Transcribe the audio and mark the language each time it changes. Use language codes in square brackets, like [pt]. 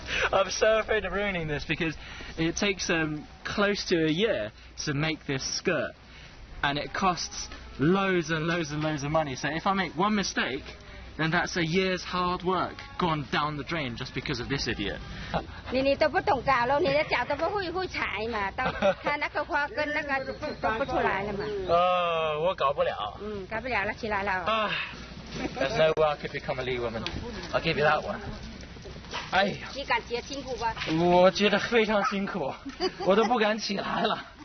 [en] I'm so afraid of ruining this because it takes close to a year to make this skirt, and it costs loads and loads and loads of money. So if I make one mistake, then that's a year's hard work gone down the drain just because of this idiot. [zh] 你都不懂搞了，你的脚都不会踩嘛，到它那个花跟那个都不出来了嘛。我搞不了。搞不了了，起来了。 [en] There's no way I could become a Lee woman. I'll give you that one. [zh] 哎呀！你感觉辛苦吧？我觉得非常辛苦，我都不敢起来了。